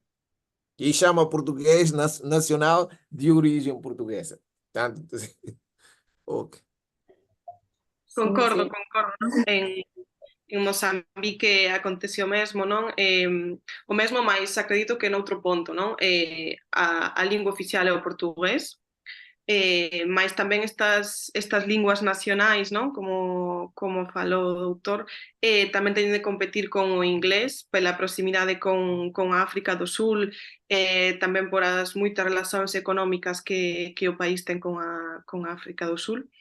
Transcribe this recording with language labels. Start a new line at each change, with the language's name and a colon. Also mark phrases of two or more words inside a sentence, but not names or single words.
Portuguese: E chama português nacional de origem portuguesa. Tanto, okay. Concordo.
Galician: En Mozambique acontece o mesmo, non? O mesmo, mais acredito que noutro ponto, non? A lingua oficial é o portugués, mais tamén estas linguas nacionais, non? Como falou o doutor, tamén teñen de competir con o inglés pela proximidade con a África do Sul, tamén por as moitas relacións económicas que o país ten con a África do Sul.